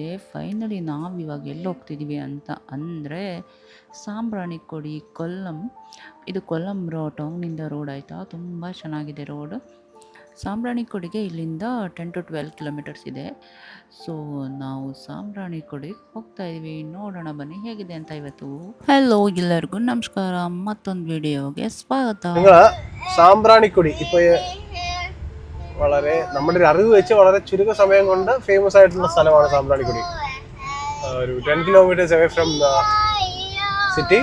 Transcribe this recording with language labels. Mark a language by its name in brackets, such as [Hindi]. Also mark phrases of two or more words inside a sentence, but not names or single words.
[Kannada] ಫೈನಲಿ ನಾವಿವಾಗ ಎಲ್ಲಿ ಹೋಗ್ತಿದ್ದೀವಿ ಅಂತ ಅಂದರೆ ಸಾಂಬ್ರಾಣಿಕೊಡಿ, ಕೊಲ್ಲಂ. ಇದು ಕೊಲ್ಲಂ ಟೌನಿಂದ ರೋಡ್ ಆಯಿತಾ. ತುಂಬ ಚೆನ್ನಾಗಿದೆ ರೋಡ್. ಸಾಂಬ್ರಾಣಿಕೊಡಿಗೆ ಇಲ್ಲಿಂದ 10 to 12 ಕಿಲೋಮೀಟರ್ಸ್ ಇದೆ. ಸೊ ನಾವು ಸಾಂಬ್ರಾಣಿಕೊಡಿಗೆ ಹೋಗ್ತಾ ಇದ್ದೀವಿ. ನೋಡೋಣ ಬನ್ನಿ ಹೇಗಿದೆ ಅಂತ ಇವತ್ತು. [Malayalam] ഹലോ എല്ലാവർക്കും നമസ്കാരം. മറ്റൊന്ന് വീഡിയോಗೆ സ്വാഗತ. നിങ്ങൾ സാമ്പ്രാണിക്കൊടി ഇപ്പോൾ വളരെ നമ്മുടെ ഒരു അറിവ് വെച്ച് വളരെ ചുരുക്ക സമയം കൊണ്ട് ഫേമസ് ആയിട്ടുള്ള സ്ഥലമാണ് സാമ്പ്രാണിക്കൊടി. ഒരു 10 കിലോമീറ്റേഴ്സ് [English] away from city.